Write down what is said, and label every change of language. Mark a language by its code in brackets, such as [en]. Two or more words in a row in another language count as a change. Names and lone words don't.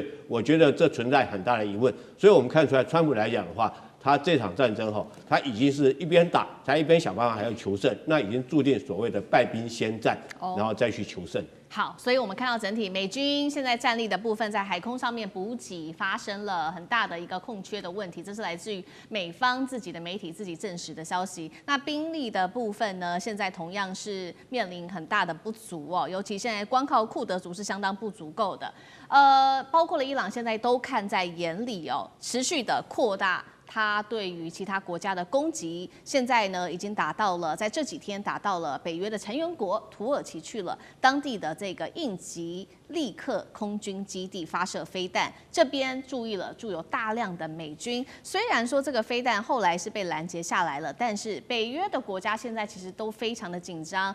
[zh] 我覺得這存在很大的疑問。所以我們看出來，川普來講的話，他這場戰爭哈，他已經是一邊打，他一邊想辦法還要求勝，那已經注定所謂的敗兵先戰，然後再去求勝。好，所以我們看到整體美軍現在戰力的部分，在海空上面補給發生了很大的一個空缺的問題，這是來自於美方自己的媒體自己證實的消息。那兵力的部分呢，現在同樣是面臨很大的不足哦，尤其現在光靠庫德族是相當不足夠的。包括了伊朗现在都看在眼裡哦，持續的擴大它对於其他國家的攻擊，現在呢已經打到了，在這幾天打到了北約的成員國土耳其去了，當地的這個應急立刻空軍基地發射飛彈，這邊駐有大量的美軍。雖然說這個飛彈後來是被攔截下來了，但是北約的國家現在其實都非常的緊張。